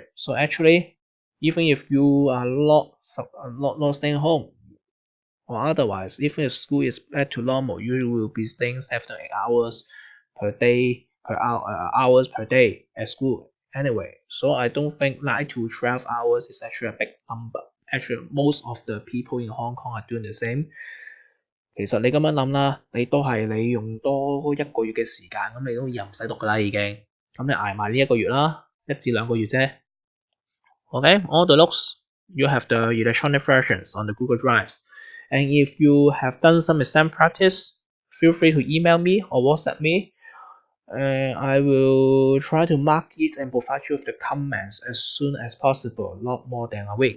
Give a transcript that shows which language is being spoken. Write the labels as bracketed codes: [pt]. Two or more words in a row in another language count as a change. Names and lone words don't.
[en] So actually, even if you are not staying home, or otherwise, even if school is back to normal, you will be staying 7 to 8 hours per day, hours per day at school anyway. So I don't think 9 to 12 hours is actually a big number. Actually, most of the people in Hong Kong are doing the same. [yue] 其實你咁樣諗啦，你都係你用多1個月嘅時間，咁你都以後唔使讀㗎啦已經。咁你捱埋呢1個月啦，1至2個月啫。 [en] Okay, all the notes you have the electronic versions on the Google Drive. And if you have done some exam practice, feel free to email me or WhatsApp me. I will try to mark it and provide you with the comments as soon as possible, not more than a week.